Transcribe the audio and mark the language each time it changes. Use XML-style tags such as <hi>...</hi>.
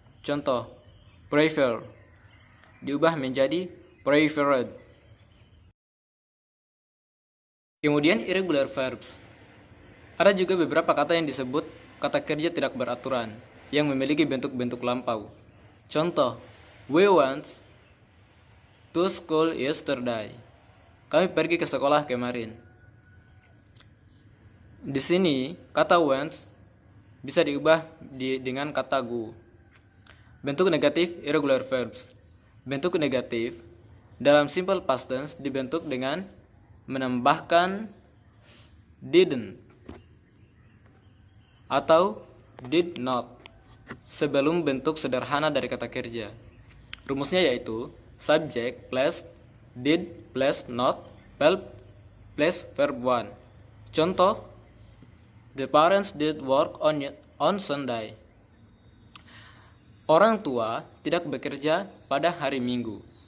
<id>Contoh, prefer diubah menjadi preferred. Kemudian irregular verbs. Ada juga beberapa kata yang disebut kata kerja tidak beraturan yang memiliki bentuk-bentuk lampau. Contoh,</id> <en>we went to school yesterday.</en> <id>Kami pergi ke sekolah kemarin. Di sini kata went bisa diubah dengan kata go. Bentuk negatif irregular verbs. Bentuk negatif dalam simple past tense dibentuk dengan menambahkan didn't atau did not sebelum bentuk sederhana dari kata kerja. Rumusnya yaitu</id> <en>subject plus did plus not plus verb 1.</en> <id>Contoh,</id> <en>the parents did work on Sunday.</en> <id>Orang tua tidak bekerja pada hari Minggu.</id>